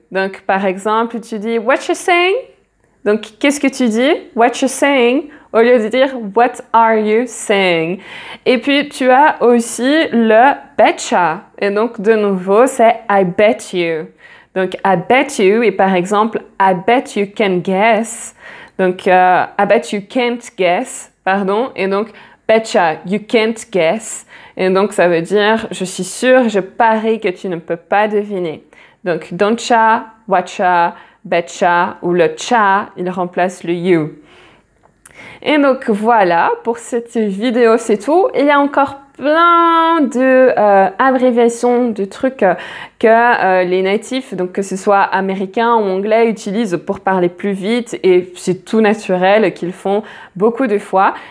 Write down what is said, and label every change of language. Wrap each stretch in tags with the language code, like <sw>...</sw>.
<fr>Donc, par exemple, tu dis</fr> <en>what you saying?</en> <fr>Donc, qu'est-ce que tu dis? What you saying? Au lieu de dire</fr> <en>what are you saying?</en> <fr>Et puis, tu as aussi le betcha. Et donc, de nouveau, c'est</fr> <en>I bet you. Donc, I bet you,</en> <fr>et par exemple,</fr> <en>I bet you can guess. Donc, I bet you can't guess, pardon. Et donc, betcha, you can't guess.</en> <fr>Et donc, ça veut dire, je suis sûre, je parie que tu ne peux pas deviner. Donc, don'tcha, watcha, betcha, ou le cha, il remplace le you. Et donc voilà, pour cette vidéo, c'est tout. Il y a encore plein de abréviations, de trucs que les natifs, donc que ce soit américains ou anglais, utilisent pour parler plus vite, et c'est tout naturel qu'ils font beaucoup de fois.</fr>